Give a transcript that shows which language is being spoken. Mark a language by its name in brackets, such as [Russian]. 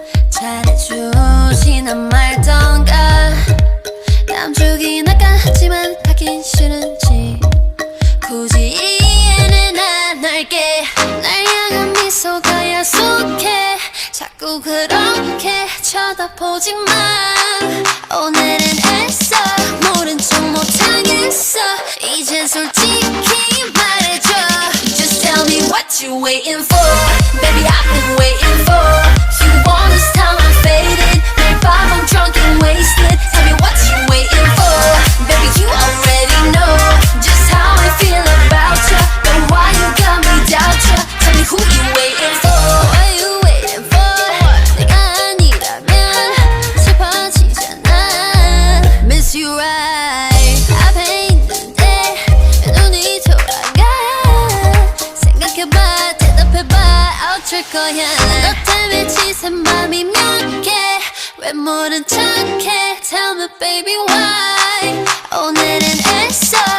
[Korean] 잘해주지난 말던가. 남주기 나까지만 하긴 싫은지 굳이 이해는 안 할게. 날 향한 미소가 야속해. 자꾸 그렇게 쳐다보지 마. 오늘은 애써 모른 척 못하겠어. 이젠 솔직히 말해줘. [English] Just tell me what you waiting for. Baby, I've been waiting for. You want this time I'm faded. [Korean] 매일 밤 [English] I'm drunk and wasted. Tell me what you waiting for. Baby, you already know just how I feel about ya. But why you got me doubt ya? Tell me who you waiting for. What you waiting for? [Korean] 내가 아니라면 슬퍼지잖아. [English] Miss you right. [Korean] 앞에 있는데 왜 눈이 돌아가. 생각해봐 대답해봐 어쩔 거야. 너 때문에 지새 맘이 몇 개. 왜 모른 척해. [English] Tell me baby why. [Korean] 오늘은 애써